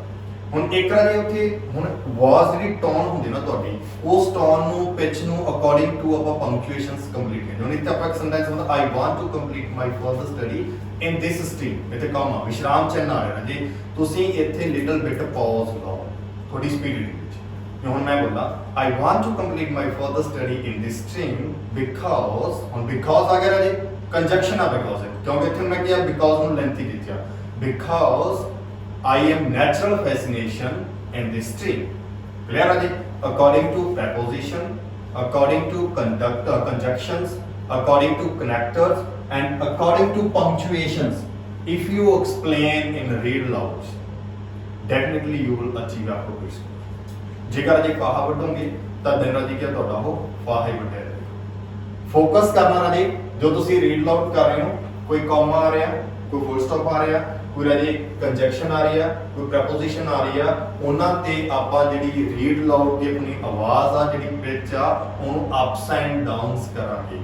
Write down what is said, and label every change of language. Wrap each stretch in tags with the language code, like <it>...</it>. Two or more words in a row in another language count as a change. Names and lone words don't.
<pa>ਹੁਣ ਇੱਕ ਰਾਜੀ ਉੱਥੇ ਹੁਣ ਆਵਾਜ਼ ਜਿਹੜੀ ਟੋਨ ਹੁੰਦੀ ਨਾ ਤੁਹਾਡੀ, ਉਸ ਟੋਨ ਨੂੰ, ਪਿਚ ਨੂੰ</pa> <en>according to</en> <pa>ਆਪਾਂ</pa> <en>punctuations complete</en> <pa>ਕਰਦੇ। ਹੁਣ ਇੱਥੇ ਆਪਾਂ ਇੱਕ ਸੈਂਟੈਂਸ ਹੁੰਦਾ</pa> <en>I want to complete my further study in this stream,</en> <pa>ਇੱਥੇ ਕਾਮਾ ਵਿਸ਼ਰਾਮ ਚਿੰਨ੍ਹ ਆ ਰਿਹਾ ਜੀ, ਤੁਸੀਂ ਇੱਥੇ</pa> <en>little bit pause</en> <pa>ਲਾਓ ਥੋੜੀ ਸਪੀਡ ਵਿੱਚ। ਹੁਣ ਮੈਂ ਬੋਲਦਾ</pa> <en>I want to complete my further study in this stream because,</en> <pa>ਹੁਣ because ਆ ਗਿਆ ਰਾਜੇ, ਕੰਜੰਕਸ਼ਨ ਆ because ਹੈ, ਕਿਉਂਕਿ ਇੱਥੇ ਮੈਂ ਕਿਹਾ because ਨੂੰ ਲੈਂਥੀ ਦਿੱਤੀ ਆ,</pa> <en>because I am natural fascination in this stream.</en> <pa>Clear ਰਾਜੇ?</pa> <en>According to preposition, according to conjunctions, according to connectors and according to punctuations, if you explain in read loud, definitely you will achieve appropriate score.</en> <pa>ਜੇਕਰ ਜੇ ਫਾਹਾ ਵੱਢੋਗੇ ਤਾਂ ਦਿਨ ਰਾਜੀ ਕੀ ਤੁਹਾਡਾ ਉਹ ਫਾਹਾ ਹੀ ਵੱਢਿਆ ਜਾਏਗਾ। ਫੋਕਸ ਕਰਨਾ ਰਾਜੀ, ਜੋ ਤੁਸੀਂ</pa> <en>read loud</en> <pa>ਕਰ ਰਹੇ ਹੋ, ਕੋਈ ਕੌਮਾ ਆ ਰਿਹਾ, ਕੋਈ</pa> <en>full stop</en> <pa>ਆ ਰਿਹਾ, ਕੋਈ ਰਾਜੀ ਕੰਜੰਕਸ਼ਨ ਆ ਰਹੀ ਆ, ਕੋਈ ਪ੍ਰੈਪੋਜੀਸ਼ਨ ਆ ਰਹੀ ਆ, ਉਹਨਾਂ ਤੇ ਆਪਾਂ ਜਿਹੜੀ</pa> <en>read loud</en> <pa>ਦੀ ਆਪਣੀ ਆਵਾਜ਼ ਆ, ਜਿਹੜੀ ਪਿਚ ਆ, ਉਹਨੂੰ</pa> <en>ups and downs</en> <pa>ਕਰਾਂਗੇ।</pa>